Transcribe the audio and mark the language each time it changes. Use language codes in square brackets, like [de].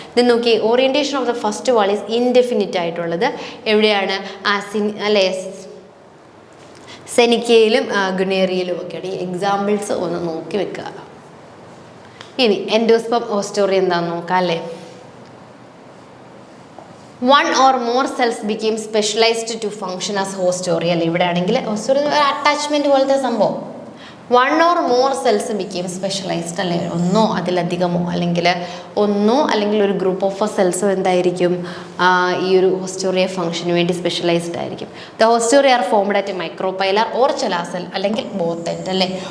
[ml] ഇത് നോക്കി, [en] orientation of the first wall is indefinite [ml] ആയിട്ടുള്ളത് എവിടെയാണ്, അല്ലേ, സെനിക്കയിലും ഗുണേറിയയിലും ഒക്കെയാണ്. ഈ എക്സാമ്പിൾസ് ഒന്ന് നോക്കി വെക്കുക. ഇനി എൻഡോസ്പം ഓസ്റ്റോറി എന്താണെന്ന് നോക്കാം അല്ലേ. [en] 1 or more cells became specialized to function as hostory അല്ലേ. [ml] ഇവിടെ ആണെങ്കിൽ ഹോസ്റ്റോറി അറ്റാച്ച്മെന്റ് പോലത്തെ സംഭവം. [en] 1 or more cells became specialized [ml] അല്ലേ, ഒന്നോ അതിലധികമോ അല്ലെങ്കിൽ ഒരു ഗ്രൂപ്പ് ഓഫ് സെൽസോ എന്തായിരിക്കും ഈ ഒരു ഹോസ്റ്റോറിയ ഫംഗ്ഷന് വേണ്ടി സ്പെഷ്യലൈസ്ഡ് ആയിരിക്കും. [en] The haustoria are formed at micropylar or chalazal അല്ലെങ്കിൽ both end അല്ലേ.